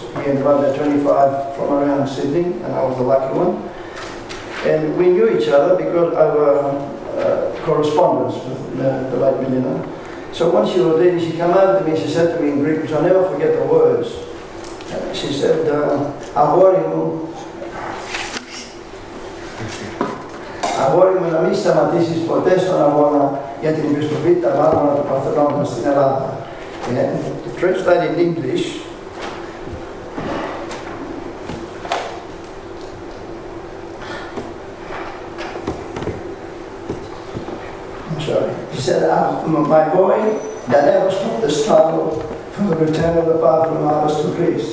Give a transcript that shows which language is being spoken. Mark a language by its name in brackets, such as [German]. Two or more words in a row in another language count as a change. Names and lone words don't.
[English] He invited 25 from around Sydney, and I was the lucky one. And we knew each other because of our correspondence with the late millionaire. So once she was there, she came over to me, she said to me in Greek, which I'll never forget the words. She said, [Greek] αγόρι μου να μην σταματήσεις ποτέ στον αγώνα για την επιστροφή τα μάρμαρα του Παρθενώνα στην Ελλάδα. [English] And to translate in English, I'm sorry, he said, my boy, that never stopped the struggle for the return of the Parthenon Marbles to Greece.